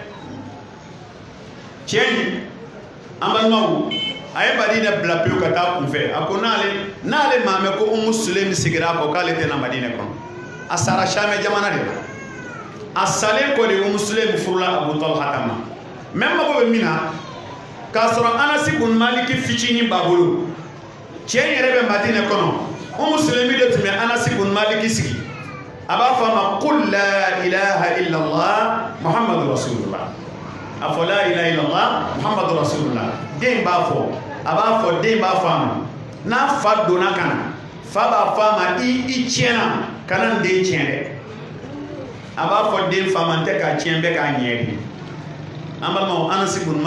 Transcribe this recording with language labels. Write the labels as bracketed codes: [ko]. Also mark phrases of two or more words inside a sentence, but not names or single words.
[bm] cɛ in an balimaw a ye Madina bila pewu ka taa kunfɛ a ko n'ale maa mɛn ko Umu Sulaim sigira a kɔ k'ale tɛ na Madina kɔnɔ a sara Samɛ jamana de la a salen kɔ de Umu Sulaim furula Abu Talha ma mɛ mago bɛ min na k'a sɔrɔ Anasi bun Maliki fitinin b'a bolo cɛ in yɛrɛ bɛ Madina kɔnɔ Umu Sulaim de tun bɛ Anasi bun Maliki sigi a b'a fɔ a ma [ar] قل لا إله إلا الله محمد رسول الله [bm] a fɔ [ar] لا إله إلا الله محمد رسول الله [bm] den b'a fɔ a b'a fɔ den b'a fɔ a ma n'a fa donna ka na fa b'a fɔ a ma i tiɲɛna kana n den tiɲɛ dɛ a b'a fɔ den fa ma n tɛ k'a tiɲɛ bɛ k'a ɲɛ de an balimaw Anasi bun